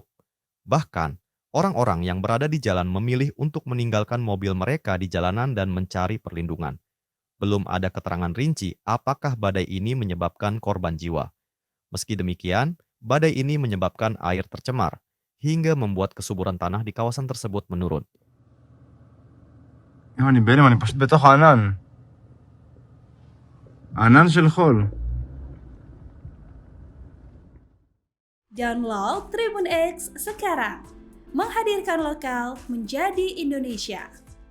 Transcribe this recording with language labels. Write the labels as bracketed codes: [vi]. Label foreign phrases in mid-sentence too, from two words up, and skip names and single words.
[id] Bahkan, orang-orang yang berada di jalan memilih untuk meninggalkan mobil mereka di jalanan dan mencari perlindungan. Belum ada keterangan rinci apakah badai ini menyebabkan korban jiwa. Meski demikian, badai ini menyebabkan air tercemar, hingga membuat kesuburan tanah di kawasan tersebut menurun. [he] אני בהלם, אני פשוט בתוך הענן. ענן של חול. [id] Download Tribun X sekarang. Menghadirkan lokal menjadi Indonesia.